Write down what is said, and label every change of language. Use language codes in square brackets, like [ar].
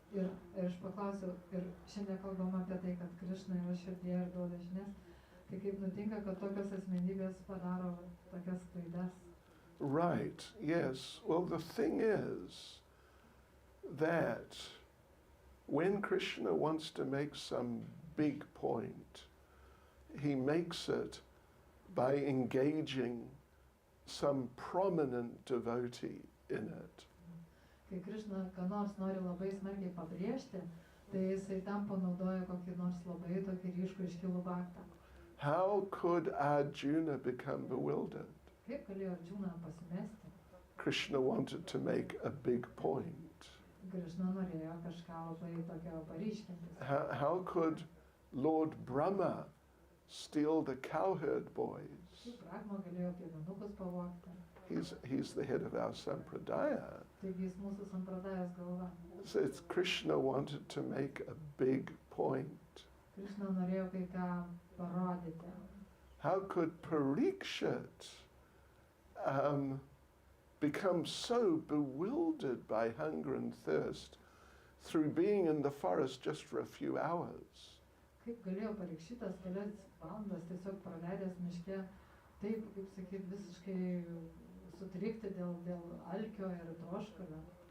[lt] Ir aš paklausiau, ir šiandien kalbam apie tai, kad Krishna yra širdyje ir duoda žinias. Tai kaip nutinka, kad tokios asmenybės padaro tokias klaidas? [en] Right, yes. Well, the thing is that when Krishna wants to make some big point, he makes it by engaging some prominent devotee in it. [lt] Kai Krishna ką nors nori labai smarkiai pabrėžti, tai jisai tam panaudoja kokį nors labai tokį ryškų iškilų baktą. [en] How could Arjuna become bewildered? [lt] Kaip galėjo Arjuna pasimesti? [en] Krishna wanted to make a big point. [lt] Krishna norėjo kažką labai tokio paryškinti. [en] How could Lord Brahma steal the cowherd boys? [lt] Kaip Brahma galėjo piemenukus pavogti? [en] He's the head of our sampradaya. [lt] Taigi jis mūsų sampradajas galva. [en] So it's Krishna wanted to make a big point. [lt] Krishna norėjo kai ką parodyti. [en] How could Parikshit become so bewildered by hunger and thirst through being in the forest just for a few hours? [lt] Kaip galėjo Parikshitas kelias valandas tiesiog praleidęs miške, taip, kaip sakyt, visiškai sutrikti dėl alkio ir troškulio.